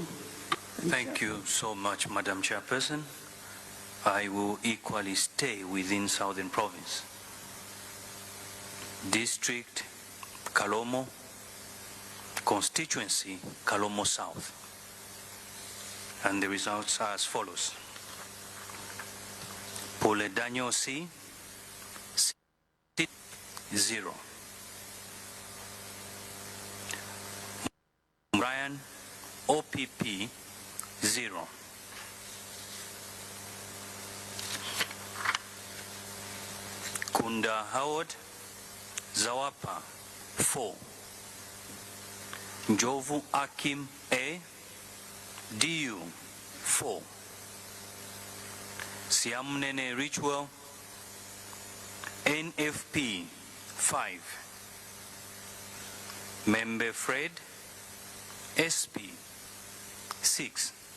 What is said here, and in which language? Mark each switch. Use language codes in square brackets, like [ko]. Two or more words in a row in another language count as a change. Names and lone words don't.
[en] Thank you so much, Madam Chairperson. I will equally stay within Southern Province. District Kalomo, Constituency Kalomo South. And the results are as follows. Pule Daniel C, 0. Brian, OPP, 0. Kunda Howard, Zawapa, 4. Njovu Akim A, DU, 4. Siamnene Ritual, NFP, 5. Membe Fred, SP, 6.